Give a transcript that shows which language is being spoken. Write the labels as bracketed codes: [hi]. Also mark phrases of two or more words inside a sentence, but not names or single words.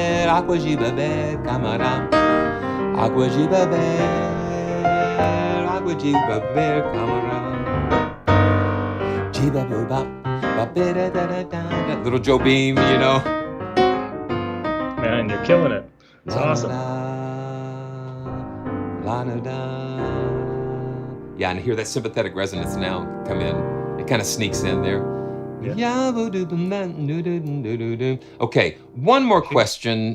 [en] aqua jibaber, camarão. Aqua jibaber, aqua jibaber, camarão. Jibabubop, ba-ba-da-da-da-da. Little Joe Beam, you know. Man, you're killing it. It's awesome. Yeah, and hear that sympathetic resonance now come in. It kind of sneaks in there. Yeah. Okay, one more question.